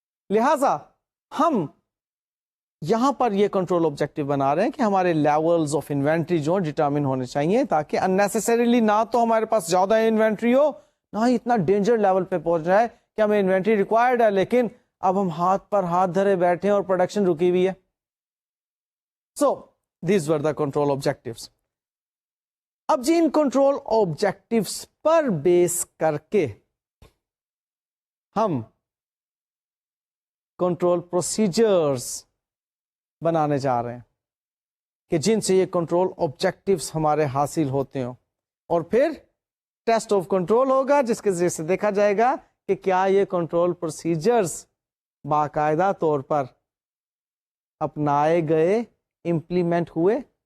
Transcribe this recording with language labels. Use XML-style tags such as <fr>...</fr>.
<ur>لہذا ہم یہاں پر یہ کنٹرول آبجیکٹو بنا رہے ہیں کہ ہمارے لیولز آف انوینٹری جو ڈٹرمن ہونے چاہیے تاکہ unnecessarily نہ تو ہمارے پاس زیادہ انوینٹری ہو نہ ہی اتنا ڈینجر لیول پہ پہنچ جائے کہ ہمیں انوینٹری ریکوائرڈ ہے لیکن اب ہم ہاتھ پر ہاتھ دھرے بیٹھے ہیں اور پروڈکشن رکی ہوئی ہے.</ur> <en>So these were the control objectives.</en> <ur>اب جی ان کنٹرول آبجیکٹوز پر بیس کر کے ہم کنٹرول پروسیجرز بنانے جا رہے ہیں کہ جن سے یہ کنٹرول آبجیکٹوز ہمارے حاصل ہوتے ہوں, اور پھر ٹیسٹ آف کنٹرول ہوگا جس کے ذریعے سے دیکھا جائے گا کہ کیا یہ کنٹرول پروسیجرز باقاعدہ طور پر اپنائے گئے, امپلیمنٹ ہوئے.</ur>